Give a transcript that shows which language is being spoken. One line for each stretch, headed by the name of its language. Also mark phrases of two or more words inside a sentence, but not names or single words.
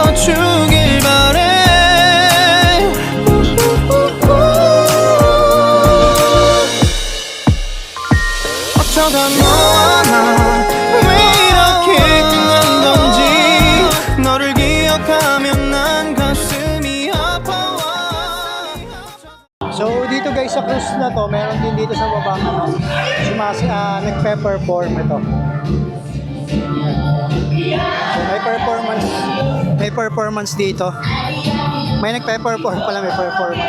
Korean: 들어주길 바래 때마다 너와 나 왜 이렇게 난 건지 너를 기억하면 난 가슴이 아파와.
Filipino: So dito guys sa cruise na to, meron din dito sa baba nagpe-perform ito. So may performance dito. May nagpe-perform pala, may performance.